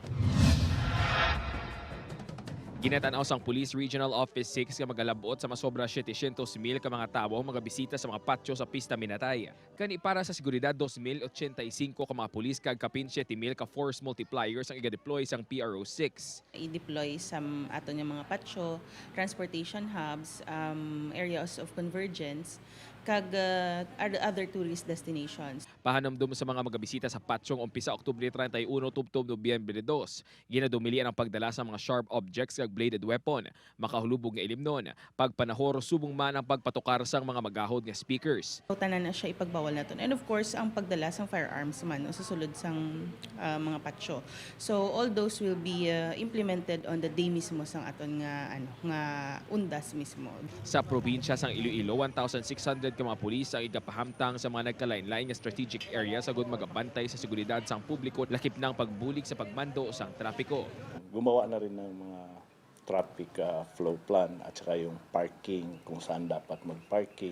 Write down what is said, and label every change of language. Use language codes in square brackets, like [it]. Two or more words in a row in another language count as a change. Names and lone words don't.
[hil] Ginatanaw sang Police Regional Office 6 nga magalabot sa masobra 700,000 ka mga tawo ang mga bisita sa mga patio sa Pista Minatay. Kani para sa Seguridad 2,085 ka mga pulis kag kapin 7,000 ka [en] force multipliers [hil] ang iga-deploy sang PRO6. I-deploy sa ato nga mga patio, [en] transportation hubs, areas of convergence, [hil] kag [en] other tourist destinations. [hil] Pahanamdum sa mga magabisita sa patsyong umpisa Oktubre 31 tubtob Nobyembre 2. Ginadumilian ang pagdala sa mga [en] sharp objects [hil] kag [en] bladed weapon, [hil] makahulubog nga ilimnon, pagpanahor subong man ang pagpatukar sang mga magahod nga speakers. Tanan na siya ipagbawal naton. [en] And of course, [hil] ang pagdala sang firearms man sa sulod sang mga patio. [en] So all those will be implemented on the day mismo [hil] sang aton nga undas mismo. Sa probinsya sang Iloilo, 1,600 ka mga pulis ang igapahamtang sa mga nagkalain-lain nga [en] strategic area [hil] sagud magabantay sa seguridad sang publiko lakip ng pagbulig sa pagmando sang trapiko. [tl] Gumawa na rin ng mga [en] traffic flow plan [tl] at saka yung parking kung saan dapat mag-parking.